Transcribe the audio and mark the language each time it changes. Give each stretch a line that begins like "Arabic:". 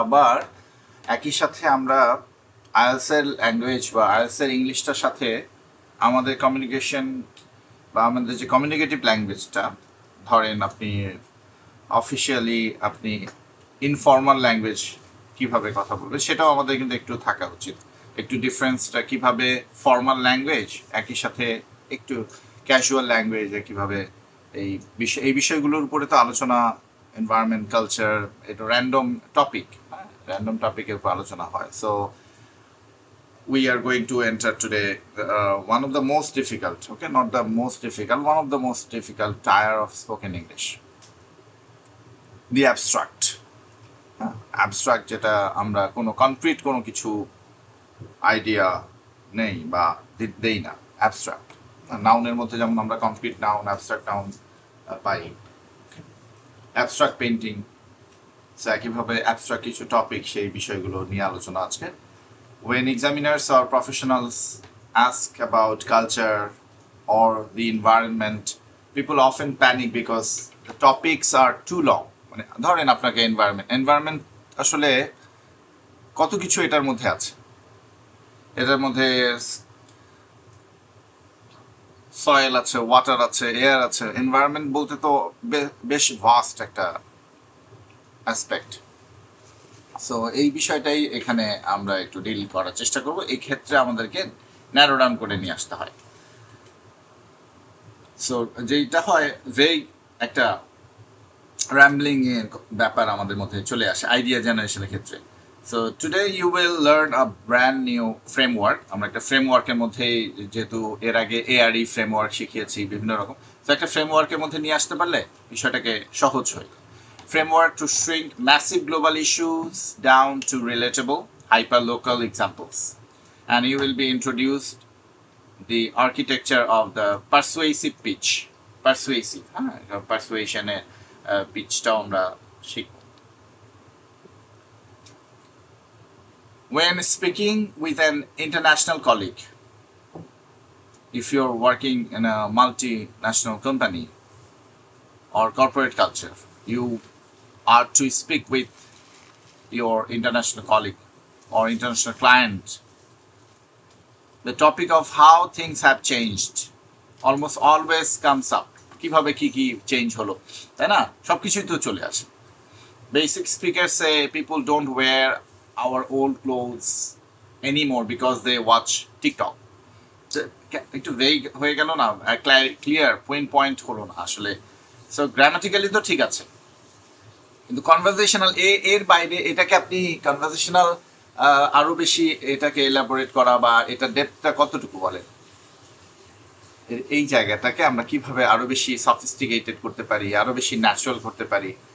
Bangla: আবার একই সাথে আমরা আইএলটিএস ল্যাঙ্গুয়েজ বা আইএলটিএস ইংলিশটার সাথে আমাদের কমিউনিকেশন বা আমাদের যে কমিউনিকেটিভ ল্যাঙ্গুয়েজটা, ধরেন আপনি অফিসিয়ালি আপনি ইনফর্মাল ল্যাঙ্গুয়েজ কিভাবে কথা বলবে সেটাও আমাদের কিন্তু একটু থাকা উচিত। একটু ডিফারেন্সটা কিভাবে ফর্মাল ল্যাঙ্গুয়েজ একই সাথে একটু ক্যাজুয়াল ল্যাঙ্গুয়েজে কিভাবে এই বিষয়গুলোর উপরে তো আলোচনা, এনভায়রনমেন্ট, কালচার, এটা র্যান্ডম টপিক, র্যান্ডম টপিকের উপর আলোচনা হয়।
English: So we are going to enter today one of the most difficult, okay, not the most difficult, one of the most difficult tier of spoken English, the abstract.
Bangla: Abstract, যেটা আমরা কোনো concrete কোনো কিছু idea নেই বা দেই না, abstract. নাউনের মধ্যে যেমন আমরা কনক্রিট নাউন, অ্যাবস্ট্রাক্ট নাউন পাই, অ্যাবস্ট্রাক্ট পেন্টিং, একইভাবে অ্যাবস্ট্রাক্ট কিছু টপিক, সেই বিষয়গুলো নিয়ে আলোচনা আজকে।
English: When examiners or professionals ask about culture or the environment, people often panic because the topics are too long.
Bangla: মানে ধরেন আপনাকে এনভায়রনমেন্ট আসলে কত কিছু এটার মধ্যে আছে। এটার মধ্যে সয়েল আছে, ওয়াটার আছে, এয়ার আছে। এনভায়রনমেন্ট বলতে তো বেশ ভাস্ট একটা অ্যাসপেক্ট। সো এই বিষয়টাই এখানে আমরা একটু ডিল করার চেষ্টা করব। এই ক্ষেত্রে আমাদেরকে ন্যারো ডাউন করে নিয়ে আসতে হয়। সো যেটা হয় ভেগ একটা র্যাম্বলিং এর ব্যাপার আমাদের মধ্যে চলে আসে আইডিয়া জেনারেশনের ক্ষেত্রে।
English: So today you will learn a brand new framework.
Bangla: আমরা একটা ফ্রেমওয়ার্কের মধ্যে, যেহেতু এর আগে এআরই ফ্রেমওয়ার্ক শিখিয়েছি বিভিন্ন রকম, তো একটা ফ্রেমওয়ার্কের মধ্যে নিয়ে আসতে পারলে বিষয়টাকে সহজ হয়।
English: Framework to shrink massive global issues down to relatable, hyper-local examples. And you will be introduced the architecture of the persuasive pitch.
Bangla: Persuasive, persuasion pitchটাও আমরা শিখব।
English: When speaking with an international colleague, if you're working in a multinational company or corporate culture, you are to speak with your international colleague or international client. The topic of how things have changed almost always comes up.
Bangla: কিভাবে কি change হলো, তাই না? সবকিছুই তো চলে আসে।
English: Basic speakers say people don't wear our old clothes anymore because they watch TikTok.
Bangla: একটু ভেগ হয়ে গেল না, ক্লিয়ার পয়েন্ট হলো না আসলে। সো গ্রামাটিক্যালি তো ঠিক আছে, কিন্তু কনভারসেশনাল এর বাইরে এটাকে আপনি কনভারসেশনাল আরো বেশি এটাকে এলাবোরেট করা বা এটা ডেপথটা কতটুকু বলেন, এই জায়গাটাকে আমরা কিভাবে আরো বেশি সফিস্টিকেটেড করতে পারি, আরো বেশি ন্যাচারাল করতে পারি।